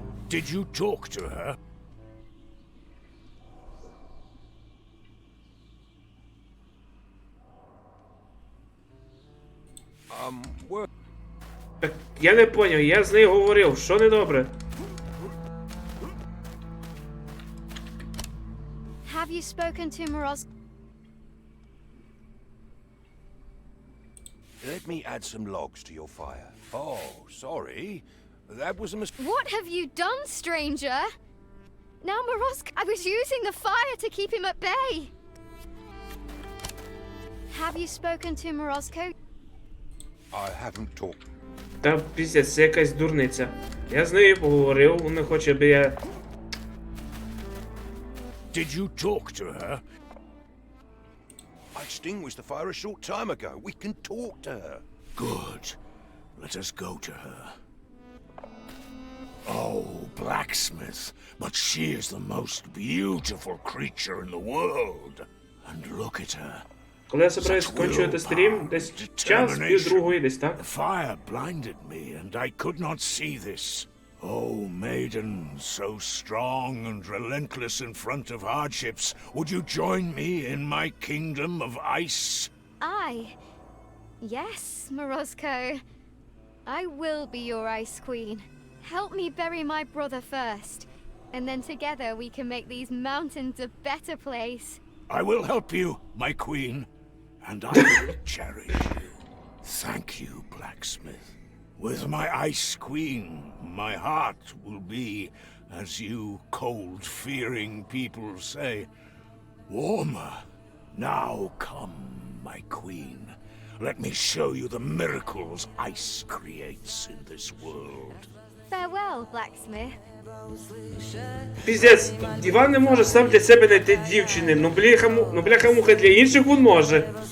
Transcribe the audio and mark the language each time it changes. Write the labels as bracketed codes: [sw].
[en] Did you talk to her? What? [uk] Так, я не поняв, я з нею говорив, що недобре? [en] Have you spoken to Morozko? Let me add some logs to your fire. Oh, sorry. That was a mistake. What have you done, stranger? Now Morozko, I was using the fire to keep him at bay. Have you spoken to Morozko? I haven't talked. [uk] Та піздець, це якась дурниця. Я з нею поговорив, вона хоче, аби я... [en] Did you talk to her? I extinguished the fire a short time ago. We can talk to her. Good. Let us go to her. Oh, blacksmith, but she is the most beautiful creature in the world. And look at her. [uk] Коли я собираюсь скончувати стрім, десь час, пів-другої, десь так? [en] The fire blinded me, and I could not see this. Oh, maiden, so strong and relentless in front of hardships, would you join me in my kingdom of ice? Yes, Morozko. I will be your Ice Queen. Help me bury my brother first. And then together we can make these mountains a better place. I will help you, my queen, and I will cherish you. Thank you, blacksmith. With my ice queen, my heart will be, as you cold-fearing people say, warmer. Now come, my queen. Let me show you the miracles ice creates in this world. Farewell, blacksmith. [uk] Піздець, Іван не може сам для себе знайти дівчини, ну бляха-муха для інших він може.